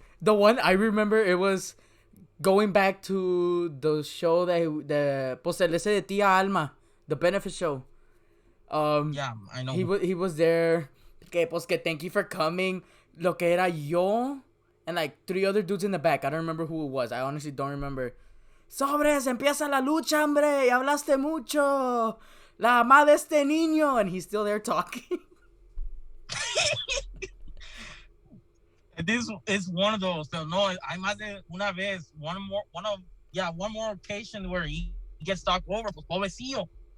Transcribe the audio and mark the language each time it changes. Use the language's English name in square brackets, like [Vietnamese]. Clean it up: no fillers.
[English] The one I remember, it was going back to the show that [Spanish] pues el ese de [English] Tía Alma, the benefit show. Yeah, I know. He was there. [Spanish] Que pues que [English] thank you for coming. [Spanish] Lo que era yo [English] and like 3 other dudes in the back. I don't remember who it was. I honestly don't remember. [Spanish] Sobres, empieza la lucha, hombre. Y hablaste mucho. La mamá de este niño. [English] And he's still there talking. This is one of those. So no, I [Spanish] más de una vez, [English] one more occasion where he gets talked over. [Spanish] Pues pobrecillo.